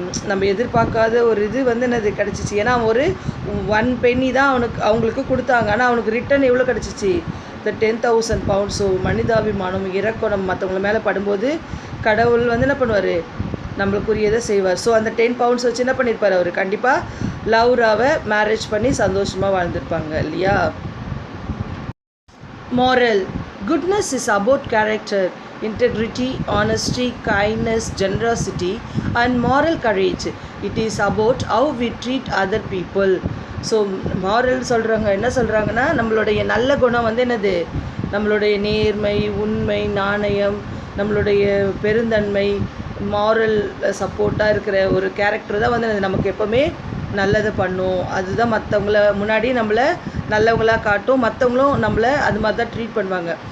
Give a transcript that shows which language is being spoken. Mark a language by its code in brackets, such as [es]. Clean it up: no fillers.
[ta] நம்ம எதிர்பார்க்காத ஒரு இது வந்து என்னது கிடச்சிச்சு. ஏன்னா ஒரு 1 penny தான் அவங்களுக்கு கொடுத்தாங்க, ஆனால் அவனுக்கு ரிட்டன் எவ்வளோ கிடச்சிச்சு, இந்த 10,000 பவுண்ட்ஸ். ஸோ மனிதாபிமானம், இறக்கம் நம்ம மற்றவங்கள மேலே படும்போது கடவுள் வந்து என்ன பண்ணுவார், நம்மளுக்குரியதை செய்வார். ஸோ அந்த 10 பவுண்ட்ஸ் வச்சு என்ன பண்ணியிருப்பார், அவர் கண்டிப்பாக லவ்ராவை மேரேஜ் பண்ணி சந்தோஷமாக வாழ்ந்துருப்பாங்க இல்லையா. [en] Moral. Goodness is about character, integrity, honesty, kindness, generosity and moral courage. It is about how we treat other people. [ta] So moral சொல்கிறாங்க, என்ன சொல்கிறாங்கன்னா, நம்மளுடைய நல்ல குணம் வந்து என்னது, நம்மளுடைய நேர்மை, உண்மை, நாணயம், நம்மளுடைய பெருந்தன்மை, மாரல் சப்போர்ட்டாக இருக்கிற ஒரு கேரக்டர் தான் வந்து நமக்கு எப்போவுமே நல்லதை பண்ணும். அதுதான் மற்றவங்கள முன்னாடி நம்மளை நல்லவங்களாக காட்டும், மற்றவங்களும் நம்மளை அது மாதிரி தான் ட்ரீட் பண்ணுவாங்க.